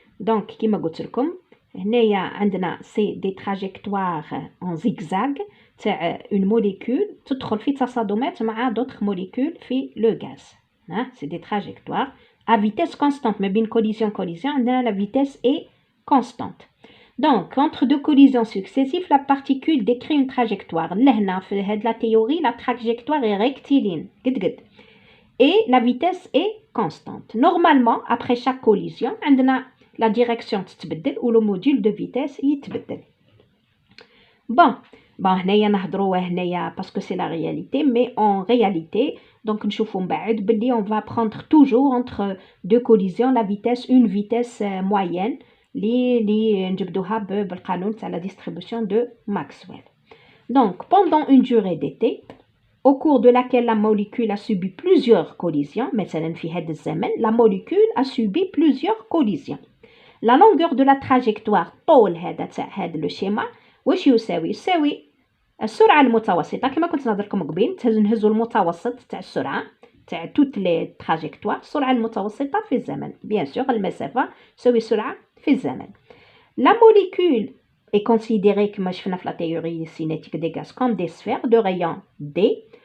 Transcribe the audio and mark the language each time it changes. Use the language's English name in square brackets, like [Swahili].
[Arabic] Donc, كيما قلت لكم هنايا عندنا سي دي تراجيكتوار en zigzag تاع [French] une molécule [Arabic] تدخل في تصادمات مع [French] d'autres molécules [Arabic] في le gaz. [French] C'est des trajectoires à vitesse constante. [Arabic] ما بين [French] collision عندنا la vitesse est constante. Donc, entre deux collisions successives, la particule décrit une trajectoire. [Arabic] لهنا في هاد [French] la théorie, la trajectoire est rectiligne. Et la vitesse est constante. Normalement, après chaque collision, عندنا la direction تتبدل و le module de vitesse يتبدل. Bon, هنايا نهضروا هنايا parce que c'est la réalité, mais en réalité, donc [Arabic] نشوفوا من بعد بلي [French] on va prendre toujours entre deux collisions la vitesse, une vitesse moyenne [Arabic] اللي نجبدوها بالقانون تاع [French] la distribution de Maxwell. Donc, pendant une durée d'été, au cours de laquelle la molécule a subi plusieurs collisions, [Arabic] مثلا في هذا الزمن [French] la molécule a subi plusieurs collisions. La longueur de la trajectoire [Arabic] طول هذا تاع هذا لو شيما واش يساوي السرعة المتوسطة كما كنت نهضر لكم قبيل نهزوا المتوسط تاع السرعة تاع توت لي تراجيكتوار السرعة المتوسطة في الزمن [French] bien sûr [Arabic] المسافة تساوي سرعة في الزمن. [French] La molécule est considérée [Arabic] كما شفنا في [French] la théorie cinétique des gaz comme des sphères de rayon D.